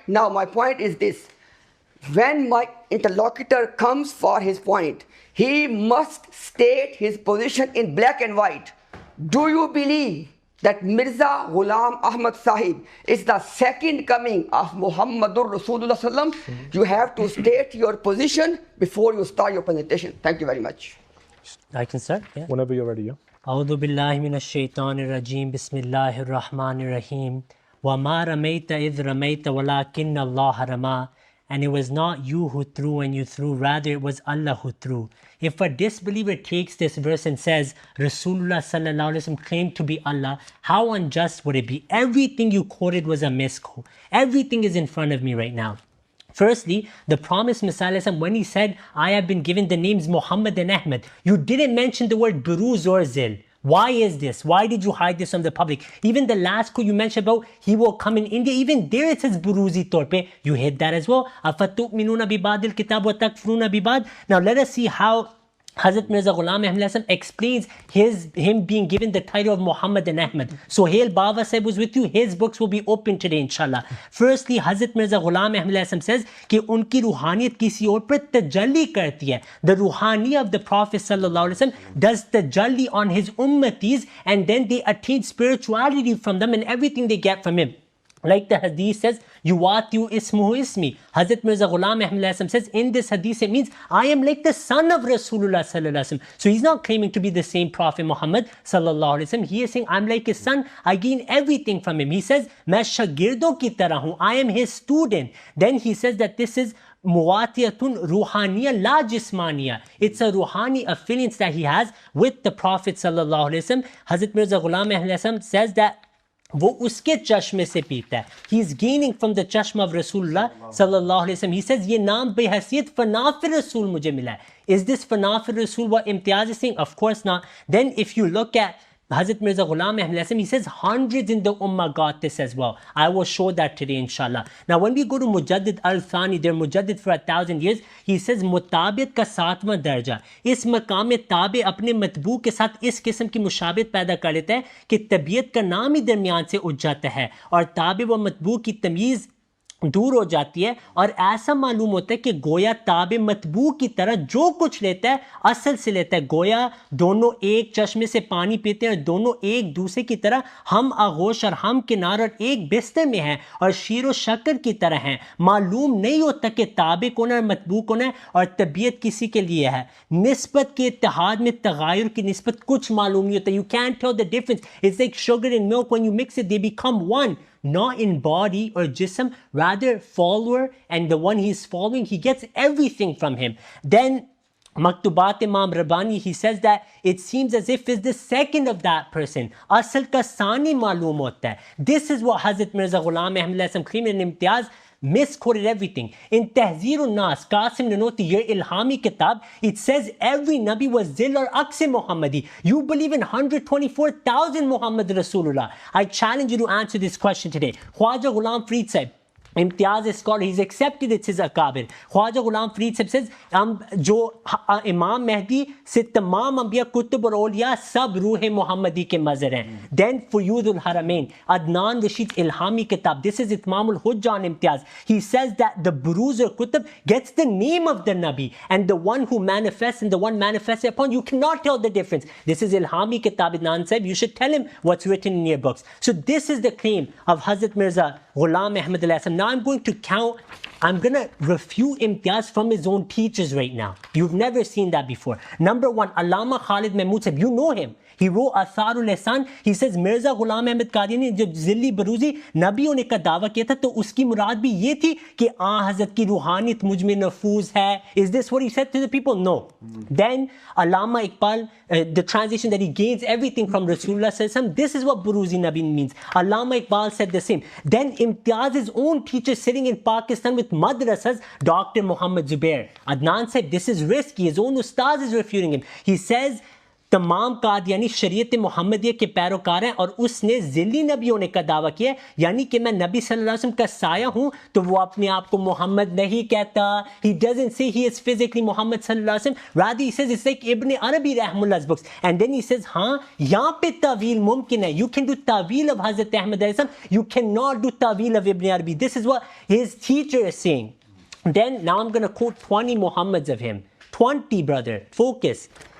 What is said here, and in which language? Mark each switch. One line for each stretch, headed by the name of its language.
English: Now, my point is this. When my interlocutor comes for his point, he must state his position in black and white. Do you believe that Mirza Ghulam Ahmad Sahib is the second coming of Muhammadur Rasulullah sallam? You have to state your position before you start your presentation. Thank you very much. I can start? Yeah. Whenever you're ready, yeah.
Arabic: أعوذ بالله من الشيطان الرجيم بسم الله الرحمن الرحيم وما رميت إذ رميت ولكن الله رمى.
English: And it was not you who threw when you threw, rather it was Allah who threw. If a disbeliever takes this verse and says Rasulullah sallallahu alaihi wasallam claimed to be Allah, how unjust would it be? Everything you quoted was a misquote. Everything is in front of me right now. Firstly, the promised Messiah, when he said, I have been given the names Muhammad and Ahmad, you didn't mention the word Buruz or Zil. Why is this? Why did you hide this from the public? Even the last quote you mentioned about he will come in India, even there it says Buruzi Torpe. You hid that as well.
Arabic: أَفَتُؤْمِنُونَ بِبَعْدِ الْكِتَابِ وَتَكْفُرُونَ بِبَعْدِ.
English: Now let us see how Hazrat Mirza Ghulam Ahmad explains him being given the title of Muhammad and Ahmad. So Hail Baba Sahib was with you. His books will be open today, inshallah. Firstly, Hazrat Mirza Ghulam Ahmad says
Hindi: कि उनकी रूहानियत किसी और पर तजल्ली करती है.
English: The ruhaniya of the Prophet sallallahu alaihi wasallam does tajalli on his ummatis, and then they attain spirituality from them and everything they get from him. Like the hadith says,
Arabic: Yuwatiyu ismuhu ismi.
English: Hazrat Mirza Ghulam Ahmad says, in this hadith it means, I am like the son of Rasulullah sallallahu alaihi wasallam. So he's not claiming to be the same Prophet Muhammad sallallahu alaihi wasallam. He is saying, I'm like his son, I gain everything from him. He says,
Hindi: Main shagirdo ki tarah hu,
English: I am his student. Then he says that this is
Arabic: muwatiyatun ruhaniya la jismaniya.
English: It's a ruhani affiliance that he has with the Prophet sallallahu alaihi wasallam. Hazrat Mirza Ghulam Ahmad says that
Hindi: वो उसके चश्मे से पीता है.
English: He is gaining from the chashma of Rasulullah sallallahu alaihi wasallam. He says
Hindi: ये नाम बेहसियत फनाफिर रसूल मुझे मिला है.
English: Is this फनाफिर रसूल what imtiaz is saying? Of course not. Then if you look at Hazrat Mirza Ghulam Ahmad Islam, he says hundreds in the ummah got this as well. I will show that today inshallah.
Hindi: Now when we go to Mujaddid al-Thani, they're Mujaddid for 1,000 years, he says मुताबियत का 7वां दर्जा इस मकाम ताबे अपने मतबू के साथ इस किस्म की मुशाबियत पैदा कर लेता है कि तबीयत का नाम ही दरमियान से उठ जाता है और ताबे व मतबू की तमीज़ दूर हो जाती है और ऐसा मालूम होता है कि गोया ताबे मतबू की तरह जो कुछ लेता है असल से लेता है, गोया दोनों एक चश्मे से पानी पीते हैं और दोनों एक दूसरे की तरह हम आगोश और हम किनार और एक बिस्तर में हैं और शीर व शक्कर की तरह हैं। मालूम नहीं होता कि ताबे कौन है और मतबू कौन है और तबीयत किसी के लिए है। निस्बत के इत्तेहाद में तगायुर की निस्बत कुछ मालूम नहीं होता।
English: You can't tell the difference, it's like sugar in milk, when you mix it they become one, not in body or jism, rather follower, and the one he's following, he gets everything from him. Then Maktubat Imam Rabbani, he says that it seems as if it's the second of that person.
Hindi: Asal ka sani maloom hota hai.
English: This is what Hazrat Mirza Ghulam Ahmad Islam Khaim in Imtiaz misquoted everything. In Tahzir al-Nas, Qasim Nanoti, your Ilhami kitab, it says every Nabi was Zil or Aqse Muhammadi. You believe in 124,000 Muhammad Rasulullah. I challenge you to answer this question today. Khwaja Ghulam Farid said, Imtiaz is scholar, he's accepted it's his akabir.
Hindi: Khwaja Ghulam Farid says, जो इमाम महदी से तमाम अंबिया कुतुब और औलिया सब रूह मुहम्मदी के मज़र हैं.
English: Then Fuyudul Haramain, Adnan Rashid इल्हामी किताब, this is Itmamul Hujja on Imtiaz. He says that the Buruz or Kutub gets the name of the Nabi and the one who manifests and the one manifested upon. You cannot tell the difference. This is Ilhami Kitab. Adnan said, you should tell him what's written in your books. So this is the claim of Hazrat Mirza Ghulam Ahmad Islam. Now I'm going to refute Imtiaz from his own teachers right now. You've never seen that before. Number one, Allama Khalid Mahmood said, you know him. He wrote Atharul Ihsan.
Hindi: He says Mirza Ghulam Ahmad Qadiani जब ज़िल्ली बरूज़ी नबी होने का दावा किया था तो उसकी मुराद भी ये थी कि हज़रत की रूहानियत मुझ में नफूज है.
English: Is this what he said to the people? No. Then Allama Iqbal, the translation that he gains everything from Rasulullah sallallahu alaihi wasallam, this is what Buruzi Nabi means. Allama Iqbal said the same. Then Imtiaz's own teacher sitting in Pakistan with madrasas, Dr. Muhammad Zubair. Adnan said this is risky. His own ustaz is refuting him.
Hindi: He says तमाम कादियानी शरीयत मुहम्मदिया के पैरोकार हैं और उसने ज़िल्ली नबी होने का दावा किया, यानी कि मैं नबी सल्लल्लाहु अलैहि वसल्लम का साया हूँ, तो वो अपने आप को मोहम्मद नहीं कहता.
English: He doesn't say he is physically Muhammad sallallahu alaihi wasallam. Rather he says it's like Ibn Arabi Rahmullah's books. And then he says,
Hindi: हाँ यहाँ पे तावील मुमकिन है.
English: You can do तावील of Hazrat Ahmad Islam. You cannot do तावील of Ibn Arabi. This is what his teacher is saying. Then now I'm going to quote 20 Muhammads of him. 20, brother. Focus.